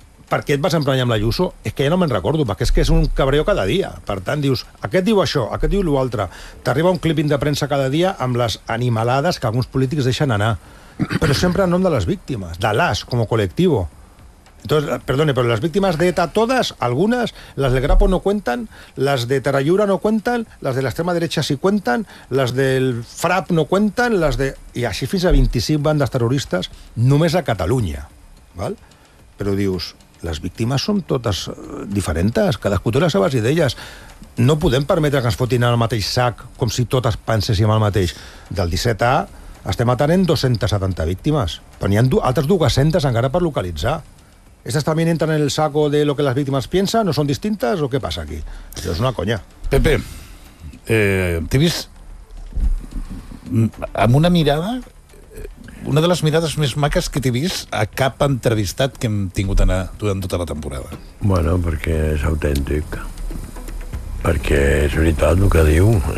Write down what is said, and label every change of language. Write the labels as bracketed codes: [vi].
[ca] per què et vas emprenyar amb l'Ayuso, és que ja no me'n recordo, perquè és que és un cabreo cada dia. Per tant, dius, aquest diu això, aquest diu l'altre. T'arriba un clipping de premsa cada dia amb les animalades que alguns polítics deixen anar. Però sempre en nom de les víctimes, de l'AS, com a col·lectivo. [es] Entonces, perdone, pero las víctimas de ETA todas, algunas, las del Grapo no cuentan, las de Tarayura no cuentan, las de la extrema derecha sí cuentan, las del FRAP no cuentan, las de... Y así [ca] fins a [es] 25 bandas terroristas, [ca] només a Catalunya, [es] ¿vale? [ca] Però dius, les víctimes són totes diferents, cadascú té les seves idees. No podem permetre que ens fotin al mateix sac com si totes penséssim el mateix. Del 17A estem atenent 270 víctimes, però n'hi ha altres 200 encara per localitzar. [es] ¿Estas también entran en el saco de lo que las víctimas piensan? ¿No son distintas? ¿O qué pasa aquí? Es una coña. [ca] Pepe, t'he vist amb una mirada, una de les mirades més maques que t'he vist a cap entrevistat que hem tingut anar durant tota la temporada. Bueno, perquè és autèntic. Perquè és veritat el que diu.